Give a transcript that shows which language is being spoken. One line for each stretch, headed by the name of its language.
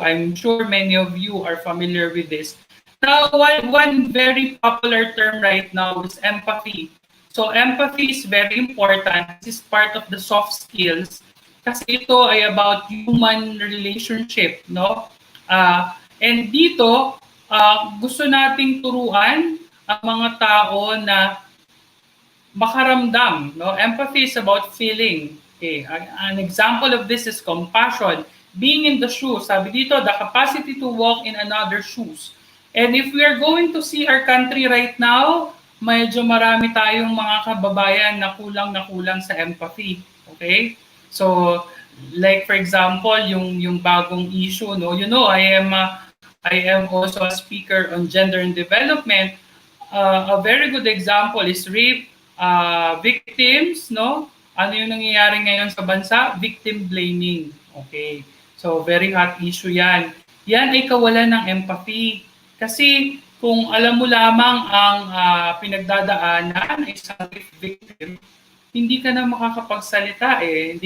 English: I'm sure many of you are familiar with this. Now, one very popular term right now is empathy. So empathy is very important. This is part of the soft skills
Filipino: kasi ito ay
English: about human relationship, no?
Filipino: And dito, gusto nating turuan ang mga tao na makaramdam, no?
English: Empathy is about feeling. Okay, an example of this is compassion. Being in the shoes,
Filipino: sabi dito,
English: the capacity to walk in another's shoes. And if we are going to see our country right now,
Filipino: medyo marami tayong mga kababayan na kulang sa
English: empathy. Okay? So, like for example, yung bagong issue, no? You know, I am also a speaker on gender and development. A very good example is rape victims, no?
Filipino: Ano yung nangyayari ngayon sa bansa? Victim blaming. Okay. So, very hot issue yan. Yan ay kawalan ng empathy. Kasi kung alam mo lamang ang pinagdadaanan ng isang victim, hindi ka na makakapagsalita eh.